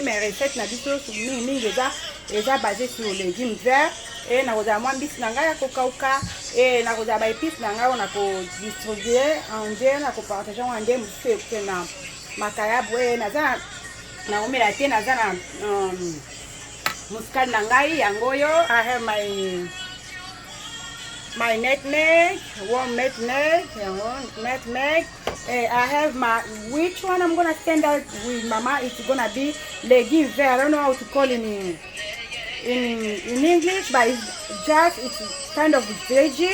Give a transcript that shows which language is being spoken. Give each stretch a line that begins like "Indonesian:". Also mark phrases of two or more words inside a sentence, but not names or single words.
French: Mais recette
Lingala: na biso mingi eza
French: basé sur légumes verts
Lingala: nakozala mwa mbisi na ngai ya kokauka nakozala baépice na ngai oyo na kodistribue ande na kopartage yango ande mosusu ekuke na makayabu naza na omela te naza na muscade na ngai yango oyo.
English: I have my nutmeg, warm nutmeg. I have my, which one I'm gonna stand out with mama, it's gonna be
French: legume vert.
English: I don't know how to call it in English, but it's kind of veggie.